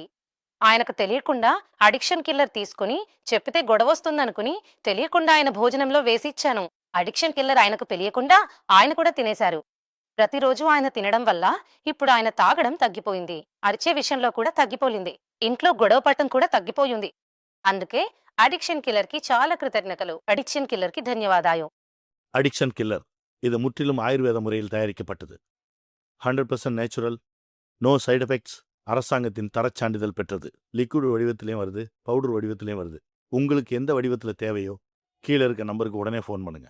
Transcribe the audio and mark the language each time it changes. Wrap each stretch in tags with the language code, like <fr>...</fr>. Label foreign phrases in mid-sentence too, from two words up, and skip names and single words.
<te>ఆయనకు తెలియకుండా అడిక్షన్ కిల్లర్ తీసుకుని చెప్పితే గొడవొస్తుందనుకుని తెలియకుండా ఆయన భోజనంలో వేసిచ్చాను. అడిక్షన్ కిల్లర్ ఆయనకు తెలియకుండా ఆయన కూడా తినేశారు. ప్రతిరోజు ఆయన తినడం వల్ల ఇప్పుడు ఆయన తాగడం తగ్గిపోయింది. అరిచే విషయంలో కూడా తగ్గిపోయింది. ఇంట్లో గొడవ పడటం కూడా తగ్గిపోయింది. అందుకే అడిక్షన్ కిల్లర్ కి చాలా కృతజ్ఞతలు. அடிக்ஷன் கில்லருக்கு ధన్యవాదాలు.</te> <ta>அடிக்ஷன் கில்லர் இது முற்றிலும் ஆயுர்வேத முறையில் தயாரிக்கப்பட்டது. 100% நேச்சுரல்,</ta> <en>no side effects,</en> <ta>அரசாங்கத்தின் தரச்சான்றிதழ் பெற்றது. லிக்விட் வடிவத்திலையும் வருது, பவுடர் வடிவத்திலையும் வருது. உங்களுக்கு எந்த வடிவத்தில் தேவையோ கீழே இருக்க நம்பருக்கு உடனே ஃபோன் பண்ணுங்க.</ta>